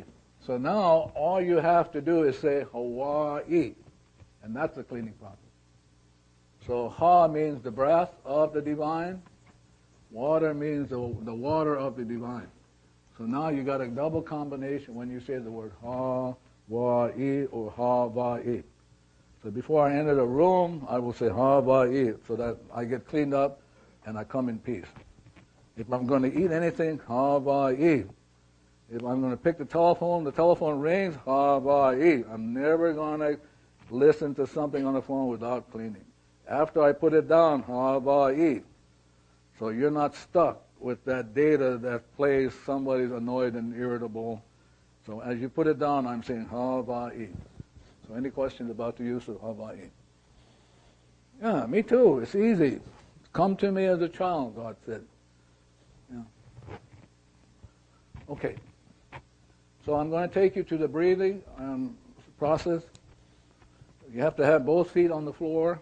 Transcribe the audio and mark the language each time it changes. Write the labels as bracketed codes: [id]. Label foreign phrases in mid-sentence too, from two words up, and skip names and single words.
[en] So now all you have to do is say Hawaii, and that's the cleaning process. So ha means the breath of the divine. Water means the water of the divine. So now you got a double combination when you say the word ha, wa, e, or ha, va, e. So before I enter the room, I will say ha, va, e, so that I get cleaned up and I come in peace. If I'm going to eat anything, ha, va, e. If I'm going to pick the telephone rings, ha, va, e. I'm never going to listen to something on the phone without cleaning. After I put it down, ha, va, e. So you're not stuck with that data that plays somebody's annoyed and irritable. So as you put it down, I'm saying ha, va, e. So any questions about the use of ha, va, e? Yeah, me too. It's easy. Come to me as a child, God said. Yeah. Okay. So I'm going to take you to the breathing process. You have to have both feet on the floor.